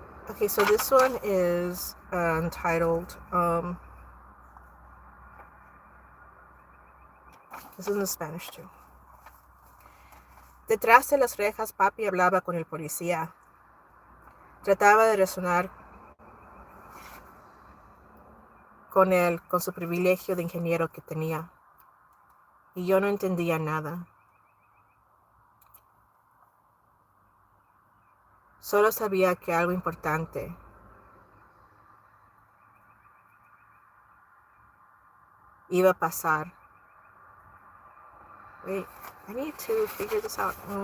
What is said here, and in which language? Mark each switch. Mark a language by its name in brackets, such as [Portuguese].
[English] Okay, so this one is entitled, this is in Spanish too. [Spanish] Detrás de las rejas, papi hablaba con el policía. Trataba de razonar con él, con su privilegio de ingeniero que tenía. Y yo no entendía nada. Solo sabía que algo importante iba a pasar. [English] Wait, I need to figure this out.